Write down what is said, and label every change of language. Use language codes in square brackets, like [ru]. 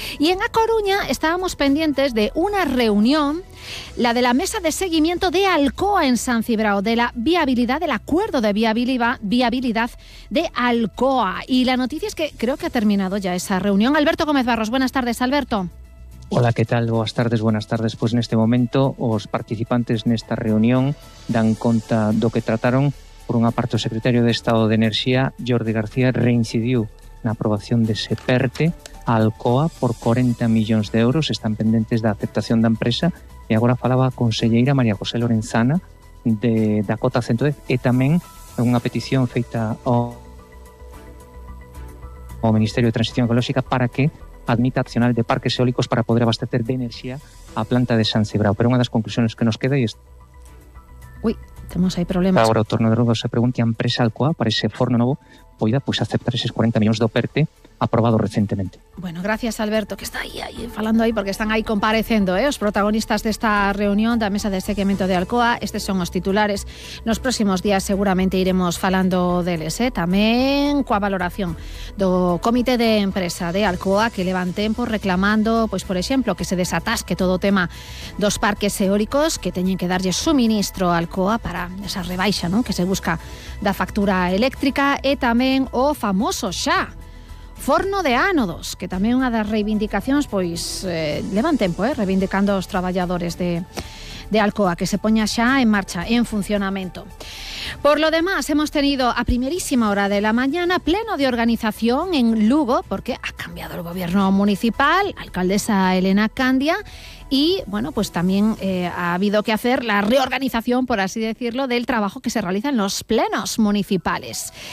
[es] Y en A Coruña estábamos pendientes de una reunión, la de la mesa de seguimiento de Alcoa en San Cibrao, de la viabilidad, del acuerdo de viabilidad de Alcoa. Y la noticia es que creo que ha terminado ya esa reunión. Alberto Gómez Barros, buenas tardes, Alberto. Hola, ¿qué tal? Buenas tardes. [gl] Pues en este momento os participantes en esta reunión dan conta do que trataron. Por unha parte, o secretario de Estado de Enerxía, Jordi García, reincidiu na aprobación dese PERTE a Alcoa por 40 millóns de euros. Están pendentes da aceptación da empresa. E agora falaba a conselleira María José Lorenzana de Dakota Centro, e tamén unha petición feita ao Ministerio de Transición Ecológica para que admita accional de parques eólicos para poder abastecer de enerxía a planta de San Cibrao. Pero unha das conclusiones que nos queda é... Ui, temos aí problemas. Agora o torno de rodo se pregunte a empresa Alcoa para ese forno novo poida pues, aceptar eses 40 millóns do PERTE aprobado recentemente. [es] Bueno, gracias Alberto, que está ahí falando ahí porque están ahí compareciendo, ¿eh?, [gl] os protagonistas de esta reunión da mesa de seguimento de Alcoa. Estes son os titulares. Nos próximos días seguramente iremos falando deles, ¿eh?, tamén coa valoración do comité de empresa de Alcoa, que levan tempo reclamando, pues, por exemplo, que se desatasque todo o tema dos parques eólicos que teñen que darlle suministro a Alcoa para esa rebaixa, ¿no?, que se busca da factura eléctrica, e tamén o famoso xa forno de ánodos, que tamén unha das reivindicacións, pois, levan tempo, reivindicando os traballadores de Alcoa, que se poña xa en marcha, en funcionamento. [es] Por lo demás, hemos tenido a primerísima hora de la mañana pleno de organización en Lugo, porque ha cambiado el gobierno municipal, alcaldesa Elena Candia, y, bueno, pues también ha habido que hacer la reorganización, por así decirlo, del trabajo que se realiza en los plenos municipales.